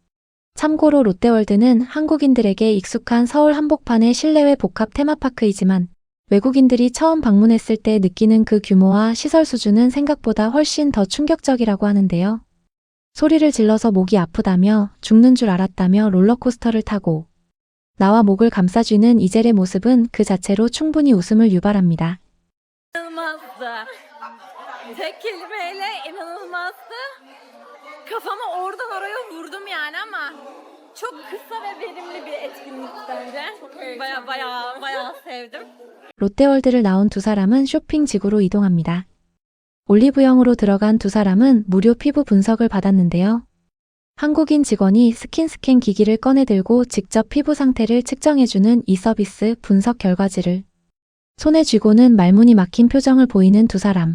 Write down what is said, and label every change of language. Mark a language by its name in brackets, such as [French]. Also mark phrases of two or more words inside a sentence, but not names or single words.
[Korean] 참고로 롯데월드는 한국인들에게 익숙한 서울 한복판의 실내외 복합 테마파크이지만 외국인들이 처음 방문했을 때 느끼는 그 규모와 시설 수준은 생각보다 훨씬 더 충격적이라고 하는데요. 소리를 질러서 목이 아프다며 죽는 줄 알았다며 롤러코스터를 타고 나와 목을 감싸쥐는 이젤의 모습은 그 자체로 충분히 웃음을 유발합니다. [Turkish] İnanılmazdı. Tek kelimeyle inanılmazdı. Kafamı oradan oraya vurdum yani ama çok kısa ve verimli bir etkinlik bence. Baya sevdim. [Korean] 롯데월드를 나온 두 사람은 쇼핑 지구로 이동합니다. 올리브영으로 들어간 두 사람은 무료 피부 분석을 받았는데요. 한국인 직원이 스킨스캔 기기를 꺼내들고 직접 피부 상태를 측정해주는 이 서비스 분석 결과지를 손에 쥐고는 말문이 막힌 표정을 보이는 두 사람.